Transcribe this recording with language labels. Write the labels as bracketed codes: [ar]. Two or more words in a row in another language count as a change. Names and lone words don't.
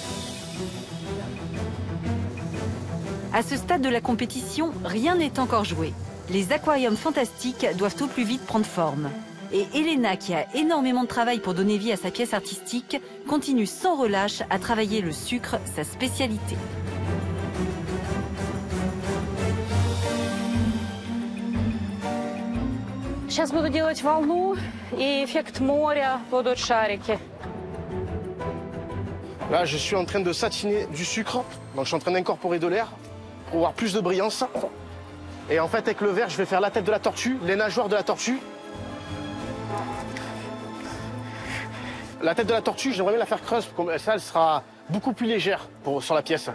[fr] À ce stade de la compétition, rien n'est encore joué. Les aquariums fantastiques doivent au plus vite prendre forme. Et Elena, qui a énormément de travail pour donner vie à sa pièce artistique, continue sans relâche à travailler le sucre, sa spécialité. [ru] Сейчас буду делать волну и эффект моря, будут шарики. [fr] Là, je suis en train de satiner du sucre, donc je suis en train d'incorporer de l'air pour avoir plus de brillance. Et en fait, avec le verre, je vais faire la tête de la tortue, les nageoires de la tortue. La tête de la tortue, j'aimerais bien la faire creuse, comme ça, elle sera beaucoup plus légère sur la pièce.